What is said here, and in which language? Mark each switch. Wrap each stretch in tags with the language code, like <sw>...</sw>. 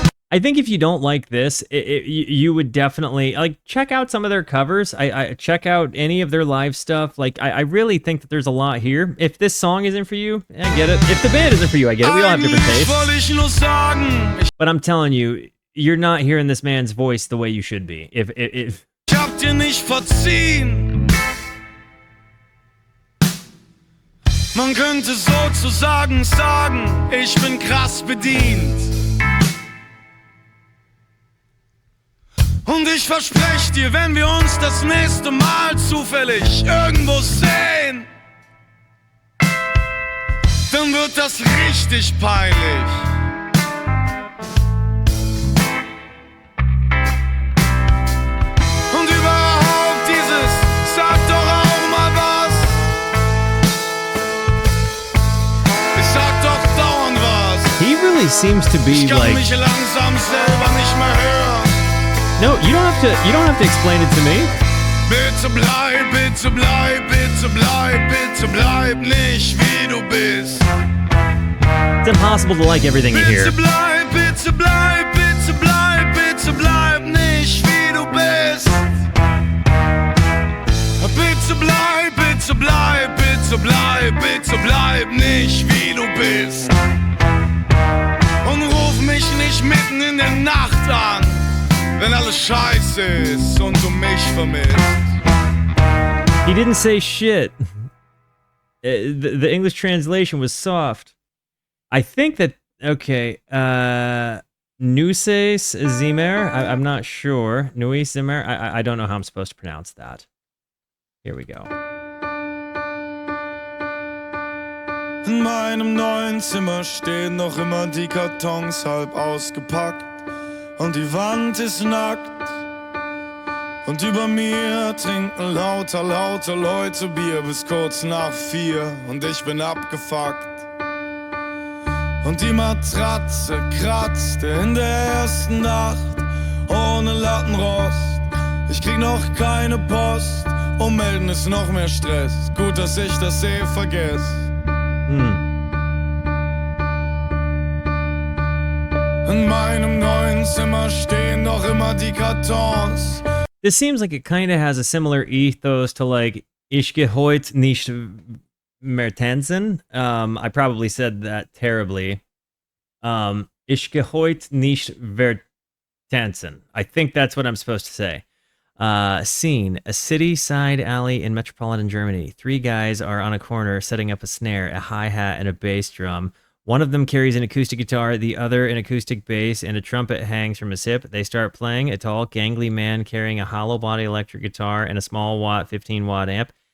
<en>I think if you don't like this, you would definitely like check out some of their covers. I check out any of their live stuff. Like I really think that there's a lot here. If this song isn't for you, I get it. If the band isn't for you, I get it. We all have different tastes. But I'm telling you, you're not hearing this man's voice the way you should be. If</en> <de>Ich hab dir nicht verziehen. Man könnte sozusagen sagen, ich bin krass bedient. Und ich versprech dir, wenn wir uns das nächste Mal zufällig irgendwo sehen, dann wird das richtig peinlich. Und überhaupt dieses, sag doch auch mal was. Ich sag doch dauernd was.</de> <en>He really seems to be</en> <de>ich kann</de> <en>like...</en> <de>mich langsam selber nicht mehr hören.</de> <en>No, you don't have to explain it to me.</en> <de>Bitte bleib, bitte bleib, bitte bleib, bitte bleib nicht wie du bist.</de> <en>It's impossible to like everything you hear.</en> <de>Bitte bleib, bitte bleib, bitte bleib, bitte bleib nicht wie du bist. Bitte bleib, bitte bleib, bitte bleib, bitte bleib nicht wie du bist. Und ruf mich nicht mitten in der Nacht an, wenn alles scheiße ist und du mich vermisst.</de> <en>He didn't say shit. The English translation was soft. I think that, okay, Nuses Zimmer, I'm not sure. Nuis Zimmer, I don't know how I'm supposed to pronounce that. Here we go.</en> <de>In meinem neuen Zimmer stehen noch immer die Kartons halb ausgepackt. Und die Wand ist nackt. Und über mir trinken lauter Leute Bier bis kurz nach 4. Und ich bin abgefuckt. Und die Matratze kratzte in der ersten Nacht ohne Lattenrost. Ich krieg noch keine Post. Ummelden ist noch mehr Stress. Gut, dass ich das vergesse. In meinem neuen Zimmer stehen noch immer die Kartons.</de> <en>This seems like it kind of has a similar ethos to like Ich gehe heute nicht mehr tanzen. I probably said that terribly.</en> <de>Ich gehe heute nicht mehr tanzen.</de> <en>I think that's what I'm supposed to say. Scene: a city side alley in metropolitan Germany. 3 guys are on a corner setting up a snare, a hi-hat, and a bass drum. One of them carries an acoustic guitar, the other an acoustic bass, and a trumpet hangs from his hip. They start playing. A tall, gangly man carrying a hollow body electric guitar and a small 15-watt amp.</en>